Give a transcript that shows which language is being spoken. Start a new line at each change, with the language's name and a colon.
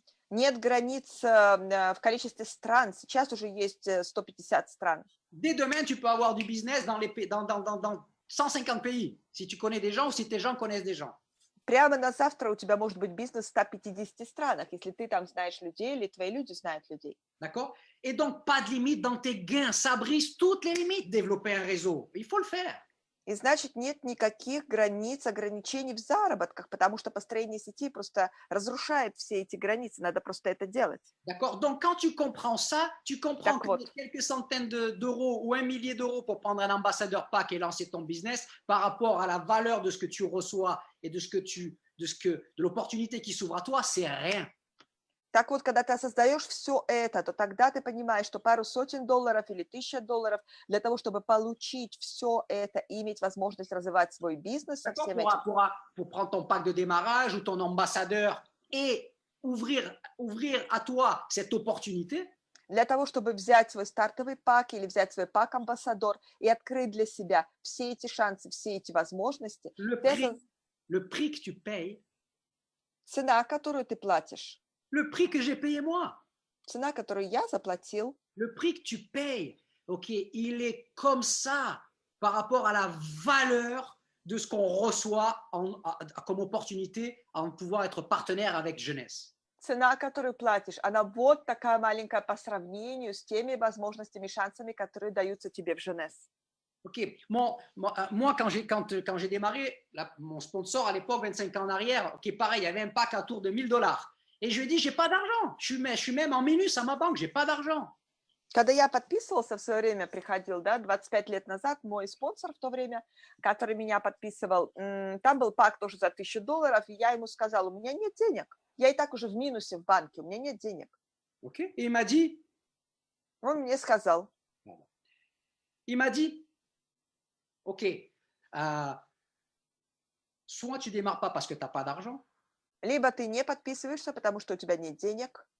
Russian: Нет границ в количестве стран. Сейчас уже есть 150 стран.
French: Dès demain, tu peux avoir du business dans 150 pays, si tu connais des gens ou si tes gens connaissent des gens.
Russian: Прямо на завтра у тебя может быть бизнес в 150 странах, если ты там знаешь людей или твои люди знают людей.
French: D'accord? Et donc, pas de limite dans tes gains. Ça brise toutes les limites, développer un réseau. Il faut le faire.
Russian: И значит, нет никаких границ, ограничений в заработках, потому что построение сети просто разрушает все эти границы. Надо просто это делать.
French: D'accord? Donc, quand tu comprends ça, tu comprends
Russian: Так
French: que
Russian: вот.
French: quelques centaines d'euros ou 1 millier d'euros pour prendre un ambassadeur pack et lancer ton business par rapport à la valeur de ce que tu reçois et de l'opportunité qui s'ouvre à toi, c'est rien.
Russian: Так вот, когда ты осознаешь все это, то тогда ты понимаешь, что пару сотен долларов или $1000 для того, чтобы получить все это и иметь возможность развивать свой бизнес со всем этим.
French: Pour prendre ton pack de démarrage ou ton ambassadeur et ouvrir à toi cette opportunité.
Russian: Для того, чтобы взять свой стартовый пак или взять свой пак-амбассадор и открыть для себя все эти шансы, все эти возможности,
French: le prix que tu payes,
Russian: цена, которую ты платишь,
French: le prix que j'ai payé moi,
Russian: цена, которую я заплатил,
French: le prix que tu payes, ok, il est comme ça par rapport à la valeur de ce qu'on reçoit comme opportunité en pouvoir être partenaire avec Jeunesse.
Russian: Цена, которую платишь, она вот такая маленькая по сравнению с теми возможностями, шансами, которые даются тебе в Jeunesse.
French: Ok, moi quand j'ai démarré, mon sponsor à l'époque, 25 ans en arrière, ok, pareil, il y avait un pack à tour de $1000. Et je lui ai dit, j'ai pas d'argent. Je suis même en minus à ma banque, j'ai pas d'argent.
Russian: Когда я подписывался, в свое время приходил, да, 25 лет назад, мой спонсор в то время, который меня подписывал, там был пак тоже за $1000, и я ему сказала, у меня нет денег. Я и так уже в минусе в банке, у меня нет денег.
French: Ok, et il m'a dit,
Russian: Он мне сказал,
French: ok, soit tu démarres pas parce que tu n'as pas d'argent,
Russian: либо ты не подписываешься, потому что у тебя нет денег,